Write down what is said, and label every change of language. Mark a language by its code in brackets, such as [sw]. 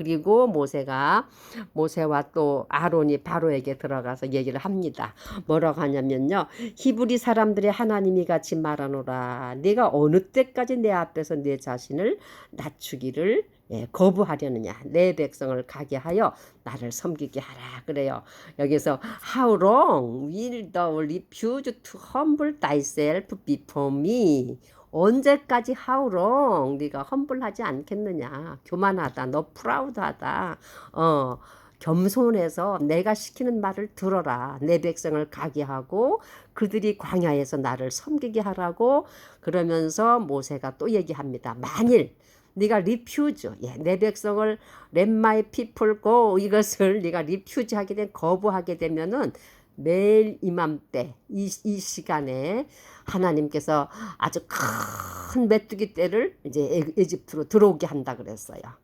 [ko] 그리고 모세와 또 아론이 바로에게 들어가서 얘기를 합니다. 뭐라고 하냐면요, 히브리 사람들의 하나님이 같이 말하노라. 네가 어느 때까지 내 앞에서 내 자신을 낮추기를 거부하려느냐. 내 백성을 가게 하여 나를 섬기게 하라 그래요. 여기서 [en] How long will thou refuse to humble thyself before me? [ko] 언제까지 [en] how long [ko] 네가 험불하지 않겠느냐. 교만하다, 너 프라우드하다, 겸손해서 내가 시키는 말을 들어라. 내 백성을 가게 하고 그들이 광야에서 나를 섬기게 하라고. 그러면서 모세가 또 얘기합니다. 만일 네가 refuse, 내 백성을 [en] let my people go, [ko] 이것을 네가 refuse 하게 된, 거부하게 되면은 매일 이맘때 이 시간에 하나님께서 아주 큰 메뚜기 떼를 이제 에집트로 들어오게 한다 그랬어요.